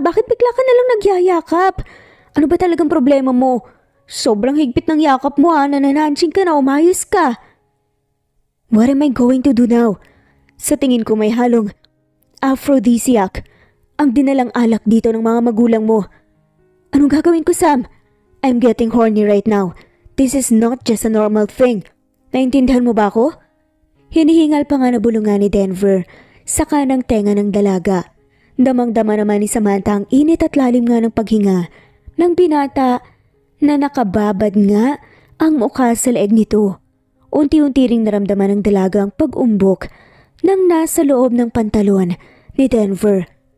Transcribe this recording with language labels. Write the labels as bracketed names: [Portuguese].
[Filipino] Bakit bigla ka nalang nagyayakap? Ano ba talagang problema mo? Sobrang higpit ng yakap mo ha, nananansing ka na, umayos ka. [English] What am I going to do now? [Filipino] Sa tingin ko may halong aphrodisiac ang dinalang alak dito ng mga magulang mo. Anong gagawin ko, Sam? [English] I'm getting horny right now. This is not just a normal thing. [Filipino] Naintindihan mo ba ako? Hinihingal pa nga na bulungan ni Denver sa kanang tenga ng dalaga. Damang-dama naman ni Samantha ang init at lalim nga ng paghinga ng binata na nakababad nga ang mukha sa leeg nito. Unti-unti ring naramdaman ng dalaga ang pag-umbok ng nasa loob ng pantalon ni Denver.